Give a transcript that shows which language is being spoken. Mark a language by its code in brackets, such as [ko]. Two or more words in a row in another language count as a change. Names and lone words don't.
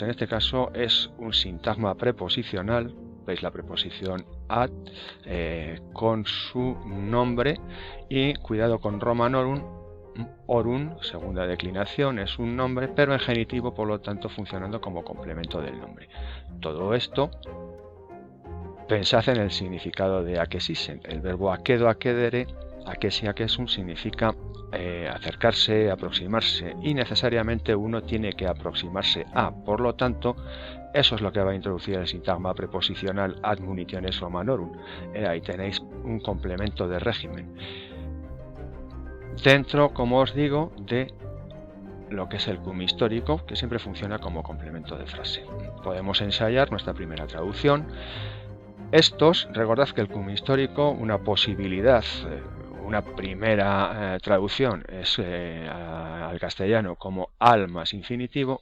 [es] En este caso es un sintagma preposicional. Veis la preposición ad con su nombre, y cuidado con Romanorum. Orum, segunda declinación, es un nombre, pero en genitivo, por lo tanto funcionando como complemento del nombre. Todo esto, pensad en el significado de akesisen. El verbo [la] akedo, akedere, akesi, akesum [es] significa acercarse, aproximarse, y necesariamente uno tiene que aproximarse a. Por lo tanto, eso es lo que va a introducir el sintagma preposicional [la] ad munitiones Romanorum. [es] Ahí tenéis un complemento de régimen dentro, como os digo, de lo que es el cum histórico, que siempre funciona como complemento de frase. Podemos ensayar nuestra primera traducción. Recordad que el cum histórico, una posibilidad, una primera traducción es al castellano como al más infinitivo.